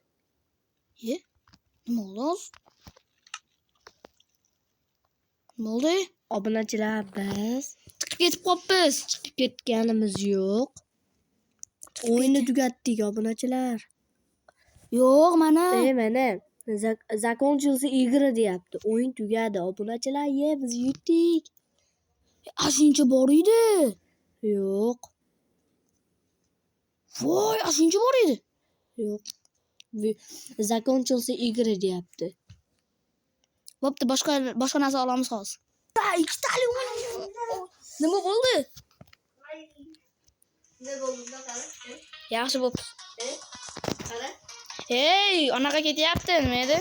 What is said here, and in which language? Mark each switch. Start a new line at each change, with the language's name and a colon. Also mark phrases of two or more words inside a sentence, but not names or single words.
Uzbek: Nima oldu? Nima oldu? Obunachilar biz Chiqib ketib qolibmiz. chiqib ketganimiz yo'q. O'yinni tugatdik obunachilar. Yo'q, mana. Mana
Russian: закончился игра
Uzbek: deyapti. O'yin tugadi obunachilar. Biz yutdik. Ashuncha bor edi. Yo'q. Voy, ashuncha bor edi. Yo'q.
Russian: Закончился игра
Uzbek: deyapti. Bo'pti, boshqa narsa olamiz hozir. Ikkitali o'yin. Nima bo'ldi? Yaxshi bo'pti. Qara. Hey, anaqa ketyapti, nima edi?